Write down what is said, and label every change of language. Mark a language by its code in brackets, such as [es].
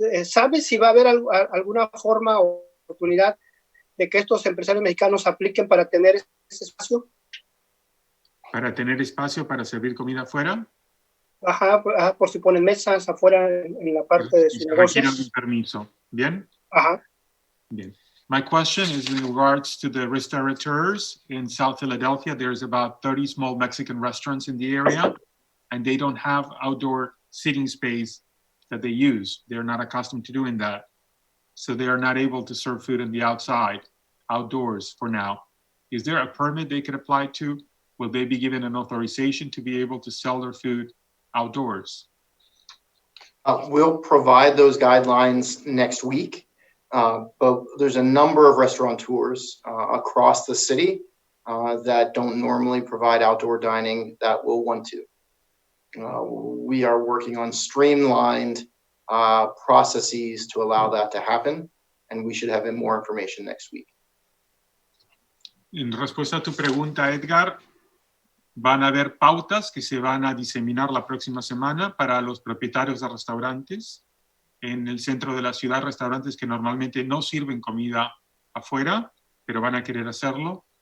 [es] ¿Sabes si va a haber alguna forma o oportunidad de que estos empresarios mexicanos apliquen para tener ese espacio? ¿Para tener espacio para servir comida afuera? Ajá, por si ponen mesas afuera en la parte de sus negocios. Requieren un permiso. ¿Bien? Ajá. Bien. [en] My question is in regards to the restaurateurs in South Philadelphia. There's about 30 small Mexican restaurants in the area, and they don't have outdoor sitting space that they use. They're not accustomed to doing that. so they are not able to serve food in the outdoors for now. Is there a permit they could apply to? Will they be given an authorization to be able to sell their food outdoors? We'll provide those guidelines next week, but there's a number of restaurateurs across the city that don't normally provide outdoor dining that will want to. We are working on streamlined processes to allow that to happen, and we should have more information next week. [es] En respuesta a tu pregunta, Edgar, van a haber pautas que se van a diseminar la próxima semana para los propietarios de restaurantes. En el centro de la ciudad, restaurantes que normalmente no sirven comida afuera, pero van a querer hacerlo.